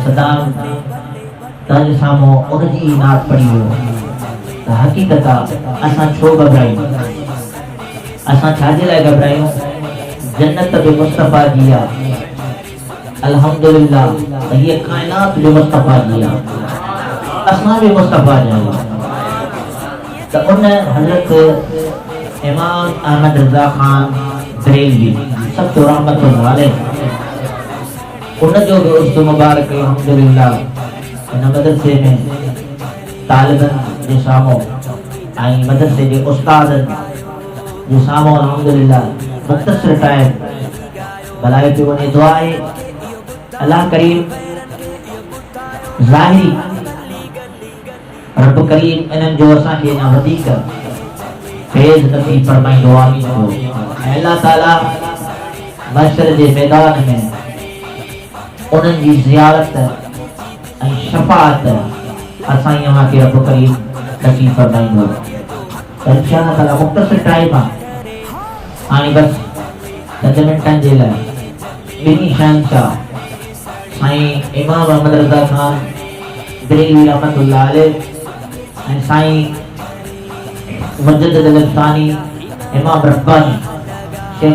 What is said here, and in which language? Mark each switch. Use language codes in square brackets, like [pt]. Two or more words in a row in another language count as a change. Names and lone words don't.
[sd] सदाम तव्हांजे साम्हूं उन जी नात पढ़ी वियो त हक़ीक़त आहे असां छो घबरायूं असां छाजे लाइ घबरायूं जन्नत बि मुस्तफ़ा जी आहे अल्हम्दुलिल्लाह त हीअ काइनात बि मुस्तफ़ा जी आहे असां बि मुस्तफ़ा जा आहियूं त उन हज़रत इमाम अहमद रज़ा ख़ान बरेलवी सब तो [ar] رحمة الله عليه [sd] उन जो भी उर्स मुबारक अल्हम्दुलिल्लाह इन मदरसे में तालिबन जे साम्हूं ऐं मदरसे जे उस्तादन जे साम्हूं अल्हम्दुलिल्लाह मुख्तसर टाइम भलाई पियो वञे दुआ आहे अल्लाह करीम ज़ाहिरी रब करीम इन्हनि जो असांखे अञा वधीक फैज़ नसीब फरमाईंदो आमीन ऐं अल्लाह ताला महशर जे मैदान में उन्हनि जी ज़ियारत ऐं शफ़ाअत असां यहां के रब करीम नसीब फरमाईंदो त [ar] إن شاء الله تعالى [sd] मुख्तसर टाइम आहे हाणे बस 10 मिंटनि जे लाइ ॿिन्ही शहंशाह साईं इमाम अहमद रज़ा ख़ान बरेलवी [ar] رحمة الله عليه [sd] ऐं साईं मुजद्दिद अल-अफ़सानी इमाम रब्बानी शेख